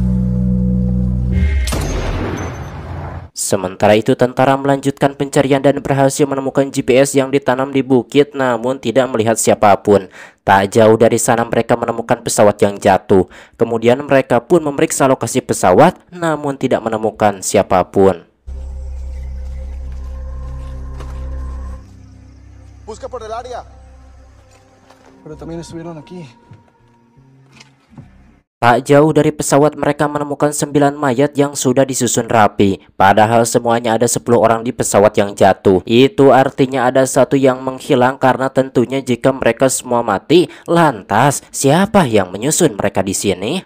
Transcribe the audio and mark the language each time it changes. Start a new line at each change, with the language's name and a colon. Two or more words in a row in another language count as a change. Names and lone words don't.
Indonesian: Sementara itu tentara melanjutkan pencarian dan berhasil menemukan GPS yang ditanam di bukit namun tidak melihat siapapun. Tak jauh dari sana mereka menemukan pesawat yang jatuh. Kemudian mereka pun memeriksa lokasi pesawat namun tidak menemukan siapapun.
Spanish: Busca por el área. Pero también estuvieron aquí.
Indonesian: Tak jauh dari pesawat mereka menemukan 9 mayat yang sudah disusun rapi. Padahal semuanya ada 10 orang di pesawat yang jatuh. Itu artinya ada satu yang menghilang karena tentunya jika mereka semua mati, lantas siapa yang menyusun mereka di sini?